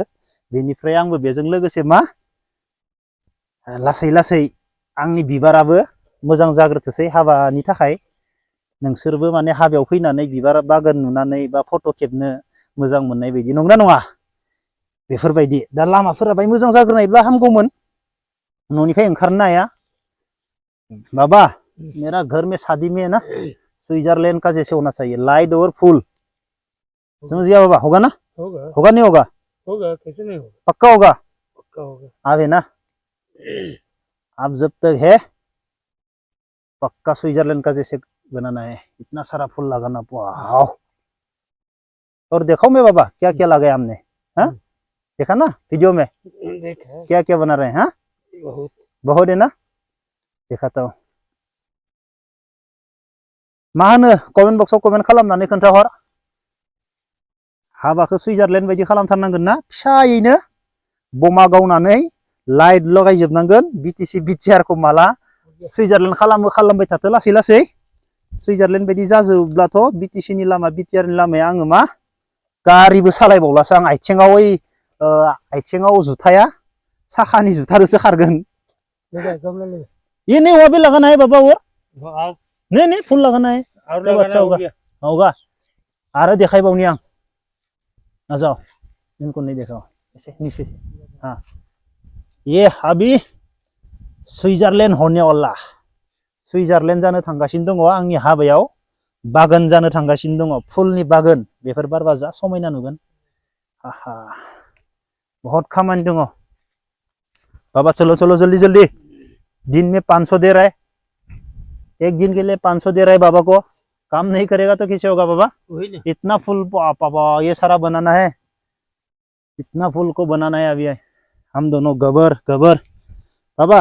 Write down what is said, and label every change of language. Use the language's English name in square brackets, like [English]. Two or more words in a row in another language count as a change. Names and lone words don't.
[Bodo] बेनिफ्राय आंबो बेजों लोगोसे मा लासै लासै आंनि बिबाराबो मोजां जाग्रोथोंसै हाबानि थाखाय। नोंसोरबो माने हाबायाव फैनानै बिबार बागान नुनानै बा फट' खेबनो मोजां मोननाय बायदि, नंगौना नङा? बेफोरबायदि दा लामाफोरा बाय मोजां जाग्रोनायब्ला हामगौमोन। न'निफ्राय ओंखारनो हाया। [Hindi] बाबा मेरा घर में शादी में है ना, स्विट्जरलैंड का जैसे होना चाहिए, लाइट और फुल। समझ गया बाबा? होगा ना? होगा नहीं होगा? होगा, कैसे नहीं होगा? पक्का होगा? पक्का होगा। अब है ना, अब जब तक है पक्का स्विट्जरलैंड का जैसे बनाना है। इतना सारा फूल लगाना, वाह। और देखो मैं बाबा क्या क्या लगाया हमने, हाँ देखा ना वीडियो में, देखा क्या क्या बना रहे हैं। हाँ बहुत है ना, देखा तो। [Bodo] मा होनो कमेन्ट बक्सआव कमेन्ट खालामनानै खोन्थाहर। हाबाखौ सुइजारलेण्ड बायदि खालामथारनांगोन ना, फिसायैनो बमा गावनानै लाइट लगायजोबनांगोन। बिटिआरखौ माला सुइजारलेण्ड खालामबाय थाथो लासै लासै। सुइजारलेण्ड बायदि जाजोबब्लाथ' बिटिसिनि लामा बिटिआरनि लामाया आङो मा गारिबो सालायबावलासो आं। आथिङाव जुथाया साखानि जुथाजोंसो खारगोन। [Hindi] ये नहीं हुआ भी लगाना है बाबा, वो नहीं फुल लगाना है, तब अच्छा होगा। अरे दिखाई आं आ जाओ, इनको नहीं देखा ऐसे नीचे से। हाँ ये अभी स्विट्जरलैंड होने वाला, [Bodo] स्विट्जरलैंड जानो थांगासिनो दङ आंनि हाबायाव। बागान जानो थांगासिनो दङ, फुलनि बागान। बेफोर बारबा जा समायना नुगोन। आहा बहुत खामानि दङ बाबा। [Hindi] चलो चलो जल्दी जल्दी, दिन में 500 दे रहा है, एक दिन के लिए 500 दे रहा है बाबा को। काम नहीं करेगा तो कैसे होगा बाबा? इतना फूल पापा ये सारा बनाना है, इतना फूल को बनाना है। अभी हम दोनों गबर बाबा।